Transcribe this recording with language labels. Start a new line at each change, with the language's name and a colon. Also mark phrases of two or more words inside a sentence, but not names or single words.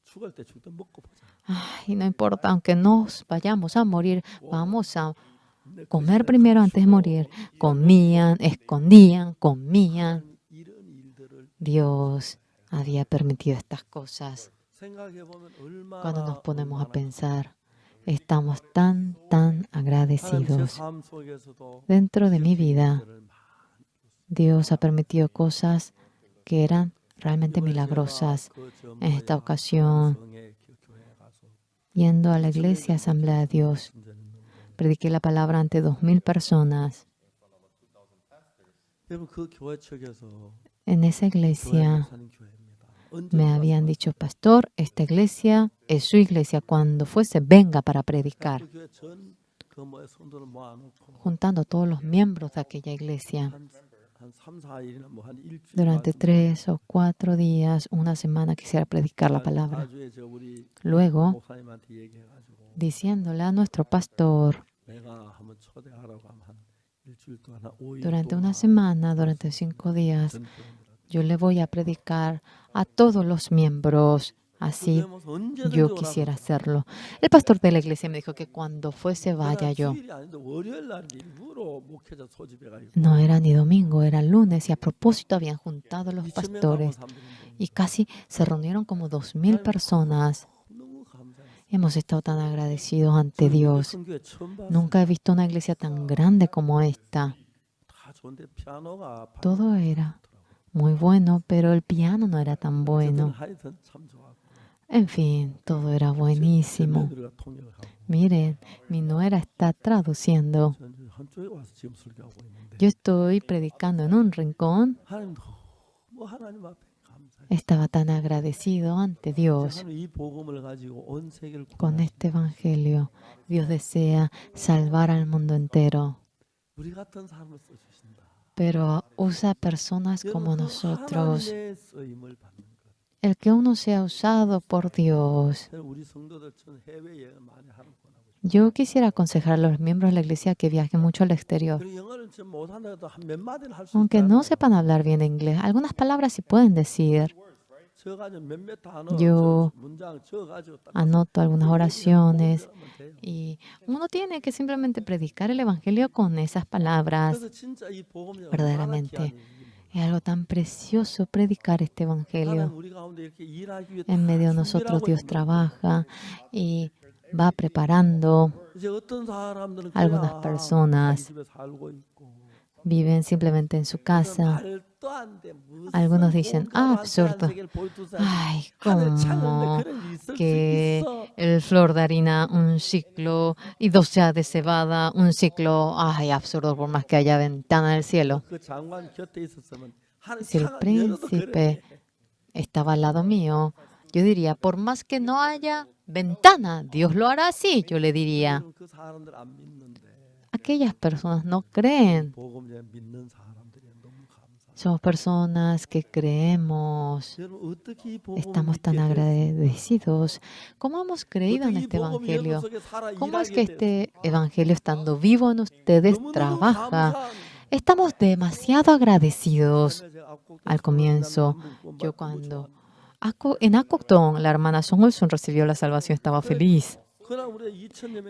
Spanish: Ay, no importa, aunque nos vayamos a morir, vamos a comer primero antes de morir. Comían, escondían, comían. Dios había permitido estas cosas. Cuando nos ponemos a pensar, estamos tan
Korean: 하나님 제
Spanish: agradecidos.
Korean: 삶 속에서도
Spanish: Dentro de mi vida,
Korean: 일들을 많이
Spanish: Dios ha permitido cosas que eran realmente
Korean: 이번에 제가
Spanish: milagrosas.
Korean: 그
Spanish: En esta
Korean: 전부에
Spanish: ocasión,
Korean: 성에 교회에 가서
Spanish: yendo a la iglesia Asamblea de Dios, prediqué la palabra ante 2,000 personas.
Korean: 여러분 그 교회 측에서
Spanish: En esa
Korean: 교회
Spanish: iglesia
Korean: 목사님 교회입니다. 언제
Spanish: me habían dicho, pastor, esta iglesia es su iglesia. Cuando fuese, venga para predicar.
Korean: 그 교회 전그 뭐에 성도를 모아놓고
Spanish: Juntando a todos los miembros de aquella iglesia.
Korean: 한 3, 4일이나 뭐 한 일주일
Spanish: Durante 3 o 4 días, una semana quisiera predicar la palabra.
Korean: 나중에 저 우리
Spanish: Luego,
Korean: 목사님한테 얘기해가지고
Spanish: diciéndole a nuestro pastor,
Korean: 내가 한번 초대하라고 하면 한 일주일 동안 한 5일
Spanish: durante
Korean: 동안
Spanish: una semana, durante 5 días,
Korean: 전 교인들한테
Spanish: yo le voy a predicar a todos los miembros. Así
Korean: 언제든지
Spanish: yo
Korean: 오라고.
Spanish: quisiera hacerlo. El pastor de la iglesia me dijo que cuando fuese vaya
Korean: 그날
Spanish: yo.
Korean: 주일이 아닌데 월요일 날 일부러 목회자 소집해가지고
Spanish: No era ni domingo, era lunes y a propósito habían juntado los
Korean: 2,000명
Spanish: pastores
Korean: 사람들이 있는데
Spanish: y casi se reunieron como 2,000 personas.
Korean: 너무 감사했어요.
Spanish: Hemos estado tan agradecidos ante
Korean: 저는 이렇게
Spanish: Dios.
Korean: 큰 교회 처음 봤어요.
Spanish: Nunca he visto una iglesia tan grande como esta.
Korean: 다 좋은데 피아노가
Spanish: Todo era muy bueno, pero el piano no era tan bueno.
Korean: 하여튼 참 좋았고
Spanish: En fin, todo era buenísimo.
Korean: 며느리가 통역을 하고
Spanish: Miren, mi nuera está traduciendo.
Korean: 저는 한쪽에 와서 지금 설교하고 있는데
Spanish: Yo estoy predicando en un rincón.
Korean: 하나님 너무 하나님 앞에 감사해요.
Spanish: Estaba tan agradecido ante Dios.
Korean: 하나님 이 복음을 가지고 온 세계를
Spanish: Con
Korean: 구원하시고
Spanish: este evangelio, Dios desea salvar al mundo entero,
Korean: 우리 같은 사람을 써주신다.
Spanish: pero usa personas como
Korean: 여러분, 그
Spanish: nosotros.
Korean: 하나님의 쓰임을 받는 것.
Spanish: El que uno sea usado por Dios.
Korean: 저는 우리 성도들 전 해외 여행 많이 하는 거라고.
Spanish: Yo quisiera aconsejar a los miembros de la iglesia que viajen mucho al exterior.
Korean: 그리고 영어를 좀 못한다고 한 몇 마디는 할수
Spanish: Aunque no sepan hablar bien inglés, algunas palabras sí pueden decir.
Korean: 적어가지고 몇몇 단어
Spanish: Yo
Korean: 문장 적어가지고 딱
Spanish: Anoto algunas oraciones
Korean: 복음 들으면 돼요.
Spanish: y uno tiene que simplemente predicar el evangelio con esas palabras.
Korean: 그래서 진짜 이 복음이
Spanish: verdaderamente.
Korean: 얼마나 귀한
Spanish: Es algo tan precioso predicar este
Korean: 하나님
Spanish: evangelio.
Korean: 우리 가운데 이렇게 일하기 위해
Spanish: En medio de
Korean: 다
Spanish: nosotros
Korean: 준비하고
Spanish: Dios
Korean: 있는
Spanish: trabaja y va preparando.
Korean: 이제 어떤 사람들은
Spanish: Algunas
Korean: 그냥
Spanish: personas
Korean: 자기 집에 살고 있고
Spanish: viven simplemente en su casa.
Korean: 말도 안 돼. 무슨
Spanish: Algunos dicen,
Korean: 공감한테
Spanish: absurdo.
Korean: 한 세계를 보여주세요.
Spanish: Ay,
Korean: 하늘 찾는데
Spanish: como
Korean: 그런 일이 있을 수
Spanish: que
Korean: 있어.
Spanish: el flor de harina un ciclo y 12 de cebada un ciclo. Ay, absurdo, por más que haya ventana del cielo.
Korean: 그 장관 곁에 있었으면 하늘
Spanish: Si el
Korean: 창을 열어도
Spanish: príncipe
Korean: 그래.
Spanish: estaba al lado mío, yo diría, por más que no haya ventana, Dios lo hará así, yo le diría.
Korean: 그 사람들 안 믿는데
Spanish: Aquellas personas no creen.
Korean: 복음 이제 믿는 사람들이 너무 감사.
Spanish: Somos personas que creemos.
Korean: 여러분 어떻게 이 복음을
Spanish: Estamos tan
Korean: 믿게 됐어요?
Spanish: agradecidos. ¿Cómo hemos creído en
Korean: 어떻게 이
Spanish: este
Korean: 복음이 여러분
Spanish: evangelio?
Korean: 속에 살아
Spanish: ¿Cómo es
Korean: 일하게
Spanish: que
Korean: 됐어요?
Spanish: este evangelio, estando vivo en ustedes,
Korean: 너무너무
Spanish: trabaja?
Korean: 감사합니다.
Spanish: Estamos demasiado agradecidos.
Korean: 제가 앞곡도
Spanish: Al comienzo,
Korean: 한국
Spanish: yo
Korean: 공부할 때
Spanish: cuando
Korean: 좋아하는데
Spanish: en Acoctón, la hermana Song Olsun recibió la salvación, estaba feliz.
Korean: 그날 우리 2,000여 명이